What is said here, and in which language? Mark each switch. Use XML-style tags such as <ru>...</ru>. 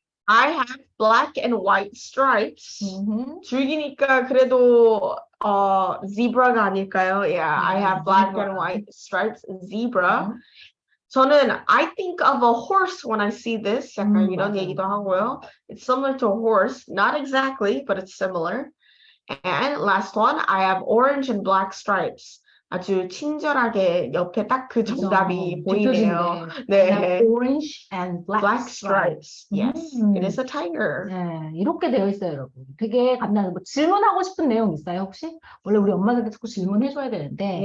<en>I have black and white stripes.</en> <ko>줄기니까 그래도 zebra가 아닐까요?</ko> <en>Yeah, I have black and white stripes. Zebra. 저는 I think of a horse when I see this.</en> <ko>약간 이런 얘기도 하고요.</ko> <en>It's similar to a horse. Not exactly, but it's similar. And last one, I have orange and black stripes.</en> <ko>아주 친절하게 옆에 딱 그 정답이 보이네요. 네. 네.</ko> <en>Orange and black Black stripes. Yes, it is a tiger.</en> <ko>네, 이렇게 되어 있어요, 여러분. 되게 간단해. 뭐 질문하고 싶은 내용 있어요, 혹시? 원래 우리 엄마들한테 자꾸 질문해줘야 되는데.</ko>